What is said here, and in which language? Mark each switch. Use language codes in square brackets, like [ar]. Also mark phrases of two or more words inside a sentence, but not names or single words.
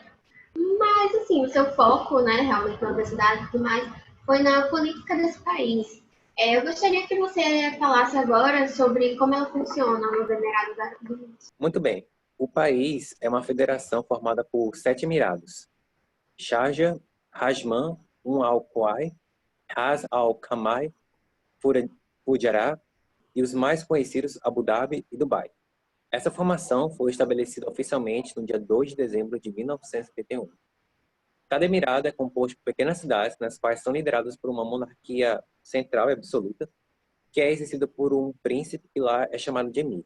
[pt] Mas, assim, o seu foco, né, realmente na universidade e tudo mais, foi na política desse país. Eu gostaria que você falasse agora sobre como ela funciona nos Emirados Árabes Unidos. Muito bem. O país é uma federação formada por 7 emirados: Sharjah, Ajman, Al Quwai, Ras Al Khaimah, Fujairah e os mais conhecidos Abu Dhabi e Dubai. Essa formação foi estabelecida oficialmente no dia 2 de dezembro de 1971. Cada emirado é composto por pequenas cidades, nas quais são lideradas por uma monarquia central e absoluta, que é exercida por um príncipe que lá é chamado de emir.